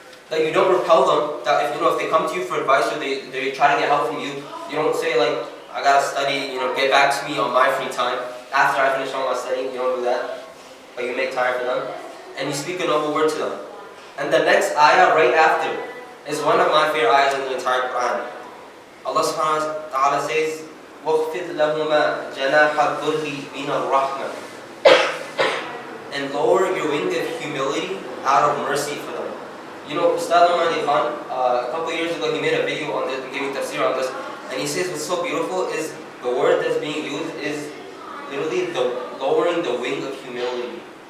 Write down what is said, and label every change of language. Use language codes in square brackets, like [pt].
[en] That you don't repel them. That if they come to you for advice or they try to get help from you, you don't say like, I gotta study, get back to me on my free time. After I finish all my studying, you don't do that. But you make time for them. And you speak a noble word to them. And the next ayah right after is one of my favorite ayahs in the entire Quran. Allah subhanahu wa ta'ala says, [ar] وَخْفِضْ لَهُمَا جَنَاحَ الذُّلِّ مِنَ الرَّحْمَةِ. [en] And lower your wing of humility out of mercy for them. You know, Ustad Umar Khan, a couple years ago, he made a video on this, giving tafsir on this, and he says what's so beautiful is the word that's being used is literally lowering the wing of humility.